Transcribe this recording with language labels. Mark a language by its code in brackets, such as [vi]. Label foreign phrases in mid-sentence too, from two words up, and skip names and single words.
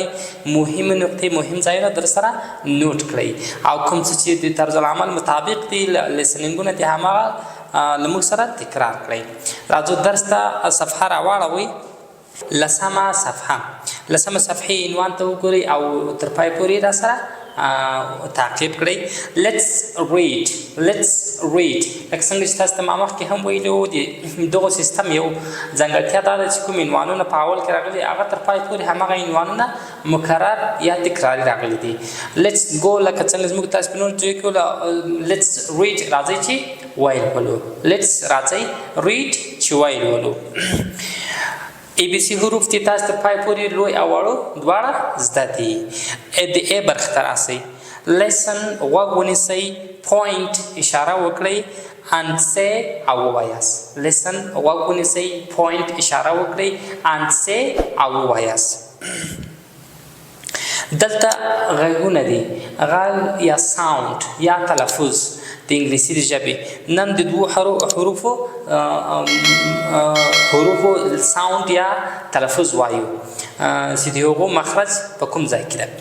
[ps] مهمې نقطې مهم ځایونه در سره نوټ کړئ او کوم څه چې د طرز العمل مطابق دي لیسنینګونه دي هماغه له موږ سره تکرار کړئ. راځو درس ته صفحه راواړوئ. لسمه صفحې عنوان ته وګورئ او تر پای پورې را سره تعقیب کړئ. [en] let's read [ps] لکه څنګه چې تاسو ته ما مخکې هم ویلي وو د دغو سیستم یو ځانګړتیا دا ده چې کوم عنوانونه په اول کې راغلي هغه تر پای پورې هماغه عنوانونه مکرر یا تکراري راغلي دي. [en] let's go [ps] لکه څنګه زموږ تاسو په نور ځای کې [en] let's read [ps] راځئ چې ویل ولو. let's راځئ read چې ویل ولو. ABC حروف دي تاسو ته پای پورې لوی او وړو دواړه زده دي. د A برخه ته راسئ. lesson غوږ ونیسئ، point اشاره وکړئ [en] and say [ps] او ووایاست. lesson غوږ ونیسئ، point اشاره وکړئ [en] and say [ps] او ووایاست. دلته غږونه دي، غږ یا ساوند یا تلفظ د انګلیسي د ژبې. نن د دوو حروفو ساوند یا تلفظ وایو چې د هغو مخرج په کوم ځای کې ده.